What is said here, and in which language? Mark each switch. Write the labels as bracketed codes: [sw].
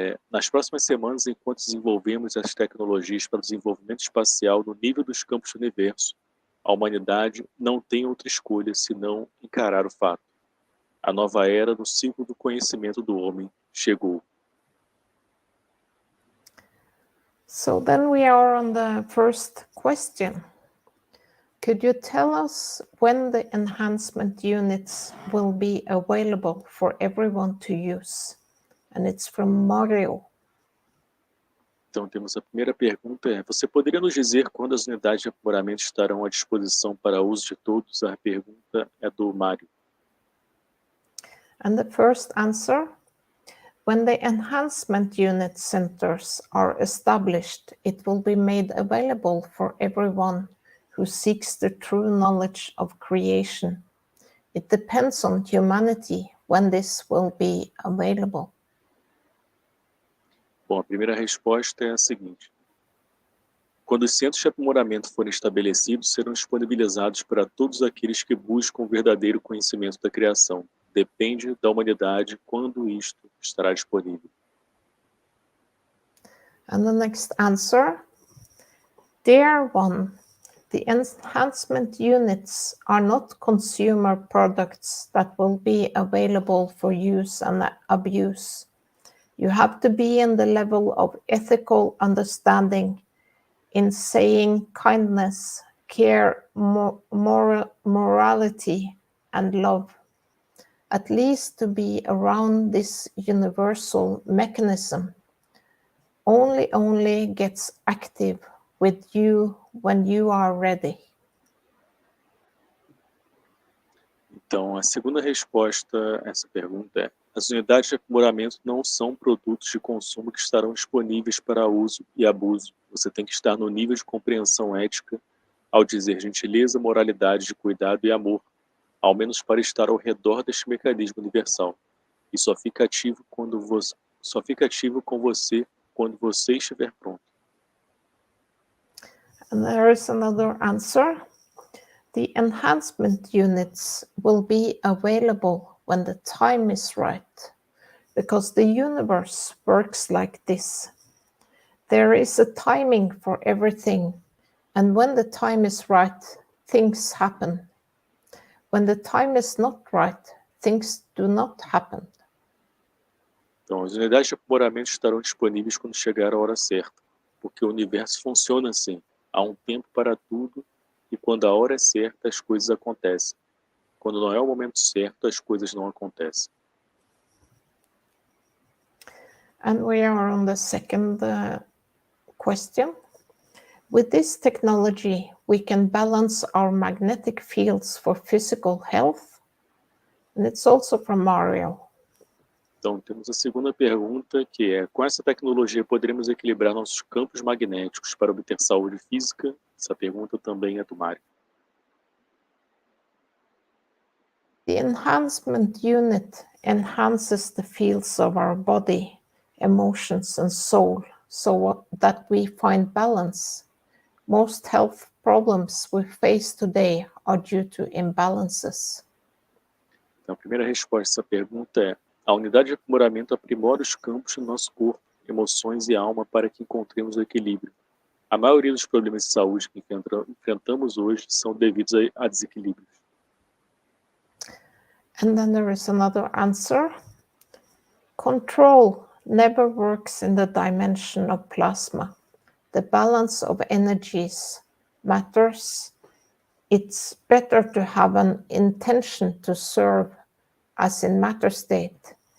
[pt] Nas próximas semanas, enquanto desenvolvemos as tecnologias para o desenvolvimento espacial no nível dos campos do universo, a humanidade não tem outra escolha senão encarar o fato. A nova era no ciclo do conhecimento do homem chegou. [en] So then we are on the first question. Could you tell us when the enhancement units will be available for everyone to use? And it's from Mario. [pt] Então temos a primeira pergunta, você poderia nos dizer quando as unidades de aprimoramento estarão à disposição para uso de todos? A pergunta é do Mário. [en] And the first answer, when the enhancement unit centers are established, it will be made available for everyone who seeks the true knowledge of creation. It depends on humanity when this will be available. [pt] Bom, a primeira resposta é a seguinte. Quando os centros de aprimoramento forem estabelecidos, serão disponibilizados para todos aqueles que buscam o verdadeiro conhecimento da criação. Depende da humanidade quando isto estará disponível. [en] And the next answer, dear one, the enhancement units are not consumer products that will be available for use and abuse. You have to be in the level of ethical understanding in saying kindness, care, morality, and love, at least to be around this universal mechanism. Only gets active with you when you are ready. [pt] Então, a segunda resposta a essa pergunta é: as unidades de aprimoramento não são produtos de consumo que estarão disponíveis para uso e abuso. Você tem que estar no nível de compreensão ética ao dizer gentileza, moralidade, de cuidado e amor, ao menos para estar ao redor deste mecanismo universal. E só fica ativo com você quando você estiver pronto. [en] And there is another answer. The enhancement units will be available when the time is right, because the universe works like this. There is a timing for everything, and when the time is right, things happen. When the time is not right, things do not happen. [pt] Então, as unidades de aprimoramento estarão disponíveis quando chegar a hora certa, porque o universo funciona assim. Há um tempo para tudo, e quando a hora é certa, as coisas acontecem. Quando não é o momento certo, as coisas não acontecem. [en] And we are on the second question. With this technology, we can balance our magnetic fields for physical health. And it's also from Mario. [pt] Então, temos a segunda pergunta, que é: com essa tecnologia, poderemos equilibrar nossos campos magnéticos para obter saúde física? Essa pergunta também é do Mário. [en] The enhancement unit enhances the fields of our body, emotions, and soul so that we find balance. Most health problems we face today are due to imbalances. [pt] Então, a primeira resposta a essa pergunta é: a unidade de aprimoramento aprimora os campos do nosso corpo, emoções e alma para que encontremos o equilíbrio. A maioria dos problemas de saúde que enfrentamos hoje são devidos a desequilíbrios. [en] And then there is another answer. Control never works in the dimension of plasma. The balance of energies matters. It's better to have an intention to serve as in matter state.